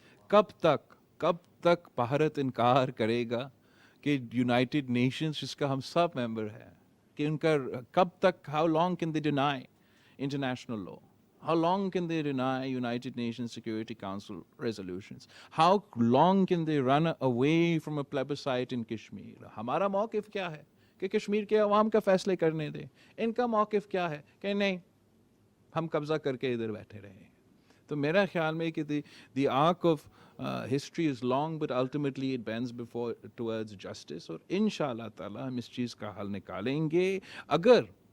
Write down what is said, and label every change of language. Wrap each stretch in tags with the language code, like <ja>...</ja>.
<ur>کب تک بھارت انکار کرے گا کہ یونائٹڈ نیشنز جس کا ہم سب ممبر ہیں، کہ ان کا کب تک،</ur> <en>How long can they deny international law? How long can they deny United Nations Security Council resolutions? How long can they run away from a plebiscite in Kashmir?</en> <ur>ہمارا موقف کیا ہے کہ کشمیر کے عوام کا فیصلے کرنے دیں. ان کا موقف کیا ہے کہ نہیں، ہم قبضہ کر کے ادھر بیٹھے رہیں. تو میرا خیال میں کہ</ur> <en>the arc of history is long but ultimately it bends towards justice.</en> <ur>اور انشاءاللہ تعالی ہم اس چیز کا حل نکالیں گے اگر</ur>